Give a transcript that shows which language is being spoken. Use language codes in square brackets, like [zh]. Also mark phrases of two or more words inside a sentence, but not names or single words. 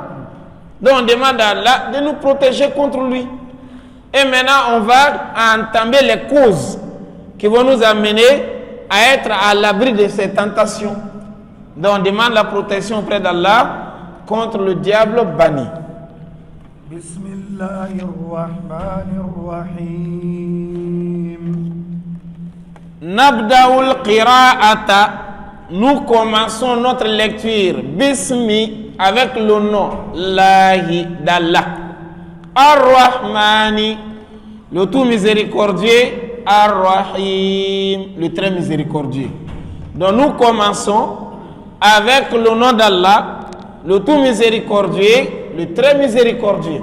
[fr] Donc on demande à Allah de nous protéger contre lui. Et maintenant on va entamer les causes qui vont nous amener à être à l'abri de ces tentations. Donc on demande la protection auprès d'Allah contre le diable banni. [ar] Bismillahirrahmanirrahim. Nabda'ul qira'ata. [fr] Nous commençons notre lecture. Bismi, avec le nom Lahi d'Allah. Ar-Rahmani, le tout miséricordieux. [ar] Ar-Rahim, [fr] le très miséricordieux. Donc nous commençons avec le nom d'Allah, le tout miséricordieux, le très miséricordieux.